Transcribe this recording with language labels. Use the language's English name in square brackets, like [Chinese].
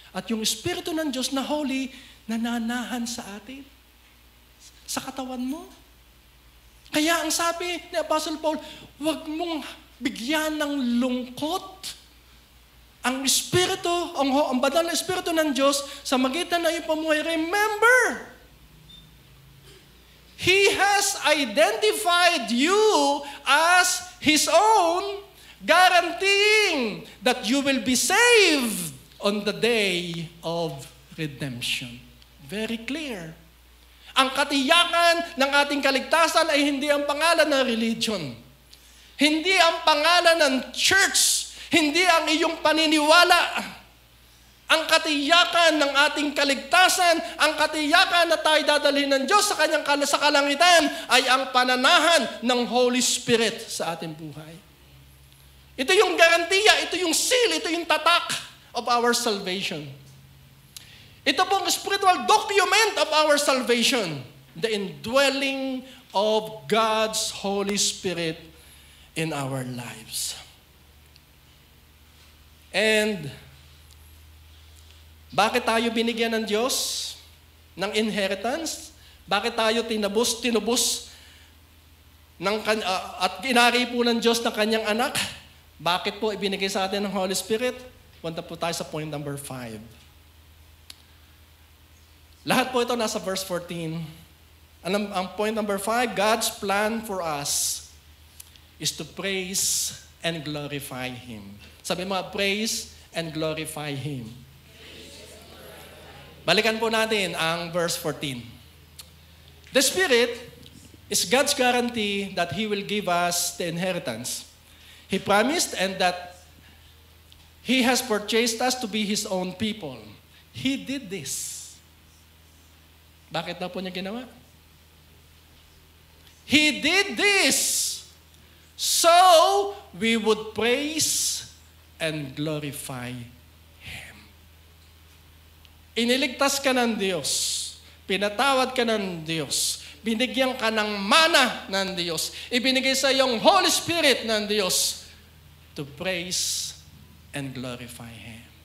[Filipino] At yung Espiritu ng Diyos na holy, nananahan sa atin. Sa katawan mo. Kaya ang sabi ni Apostle Paul, huwag mong bigyan ng lungkot ang Espiritu, ang banal na Espiritu ng Diyos sa magitan ng iyong pamuhay. [English] Remember, He has identified you as His own, guaranteeing that you will be saved on the day of redemption. Very clear. [Filipino] Ang katiyakan ng ating kaligtasan ay hindi ang pangalan ng religion. Hindi ang pangalan ng church. Hindi ang iyong paniniwala. Ang katiyakan ng ating kaligtasan, ang katiyakan na tayo dadalhin ng Diyos sa kanyang sa kalangitan ay ang pananahan ng Holy Spirit sa ating buhay. Ito yung garantiya, ito yung seal, ito yung tatak [English] of our salvation. [Filipino] Ito pong [English] spiritual document of our salvation, the indwelling of God's Holy Spirit in our lives. [Filipino] And bakit tayo binigyan ng Diyos ng inheritance? Bakit tayo tinubos at inari po ng Diyos ng kanyang anak? Bakit po ibinigay sa atin ng Holy Spirit? Punta po tayo sa point number 5. Lahat po ito nasa verse 14. [English] Ang point number 5, God's plan for us is to praise and glorify Him. [Filipino] Sabi mo, [English] praise and glorify Him. [Filipino] Balikan po natin ang verse 14. [English] The Spirit is God's guarantee that He will give us the inheritance. He promised and that He has purchased us to be His own people. He did this. [Filipino] Bakit daw po niya ginawa? [English] He did this so we would praise and glorify Him. [Filipino] Iniligtas ka ng Diyos, pinatawad ka ng Diyos, binigyan ka ng mana ng Diyos, ibinigay sa iyong Holy Spirit ng Diyos [English] to praise and glorify Him.